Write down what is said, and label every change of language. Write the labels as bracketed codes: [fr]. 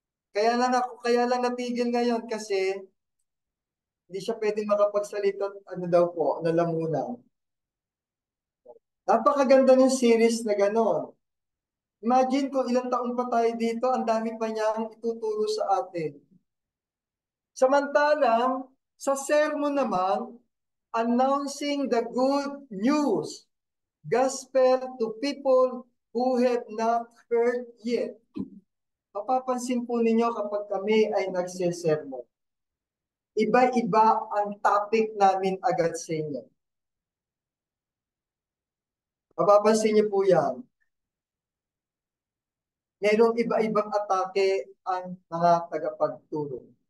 [tl] Kaya lang natigil ngayon kasi hindi siya pwedeng makapagsalita ano daw po, nalamunan. Napakaganda ng series na gano'n. Imagine kung ilang taon pa tayo dito, ang dami pa niyang ituturo sa atin. Samantalang, sa sermon naman, [en] announcing the good news, gospel to people who have not heard yet. [tl] Mapapansin po ninyo kapag kami ay nagsisermon, iba-iba ang topic namin agad sa inyo. Mapapansin niyo po yan. Mayroong iba-ibang atake ang mga tagapagturo.